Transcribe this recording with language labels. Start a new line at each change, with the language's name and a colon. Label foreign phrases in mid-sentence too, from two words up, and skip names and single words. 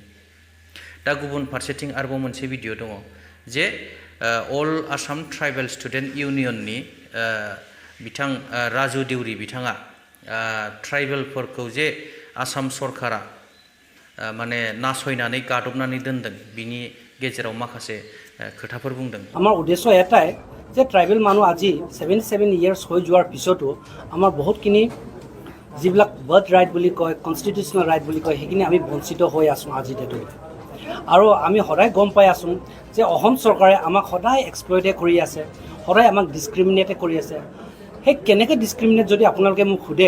Bodo: दा गुबुन फारसेथिं आरोबाव मोनसे भिडिअ दङ जे अल आसाम ट्राइबेल स्टुडेन्ट इउनियननि बिथां राजु देउरि बिथाङा ट्राइबेलफोरखौ जे आसाम सरकारा माने नासयनानै गादबनानै दोनदों, बिनि गेजेराव माखासे खोथाफोर बुंदों।
Assamese: আমাৰ উদ্দেশ্য এটাই যে ট্ৰাইবেল মানুহ আজি 77 ইয়াৰ্ছ হৈ যোৱাৰ পিছতো আমাৰ বহুতখিনি যিবিলাক
English: birth right
Assamese: বুলি কয়,
English: constitutional right
Assamese: বুলি কয়, সেইখিনি আমি বঞ্চিত হৈ আছোঁ আজি ডেটত। আৰু আমি সদায় গম পাই আছোঁ যে অসম চৰকাৰে আমাক সদায় এক্সপ্লইটে কৰি আছে, সদায় আমাক ডিছক্ৰিমিনেটে কৰি আছে সেই কেনেকৈ ডিছক্ৰিমিনেট যদি আপোনালোকে মোক সোধে